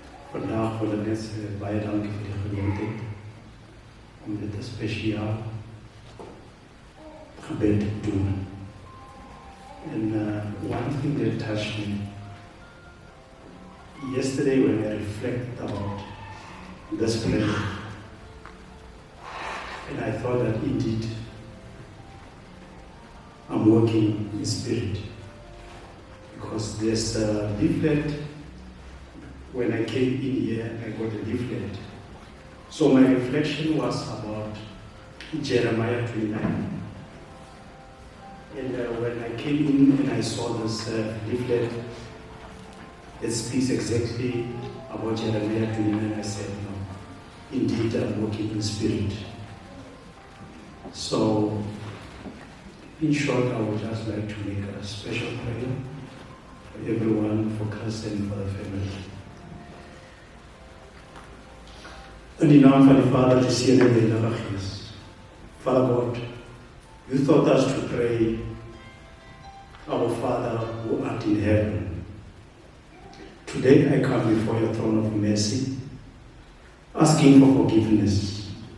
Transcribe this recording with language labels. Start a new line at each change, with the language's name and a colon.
Afrikaans: Vandaag wil ik net baie dankie vir die geleentheid om dit 'n spesiaal gebed te doen.
English: And one thing that touched me yesterday when I reflected about this prayer, and I thought that indeed I'm working in spirit, because there's a leaflet. When I came in here, I got a leaflet. So my reflection was about Jeremiah 29. And when I came in and I saw this leaflet, it speaks exactly about Jeremiah 29, I said, no, indeed I'm working in spirit. So, in short, I would just like to make a special prayer for everyone, for Chris and for the family.
Afrikaans: In die naam van die Vader, die Seun en die Heilige Gees.
English: Father God, you taught us to pray, our Father who art in heaven. Today I come before your throne of mercy, asking for forgiveness.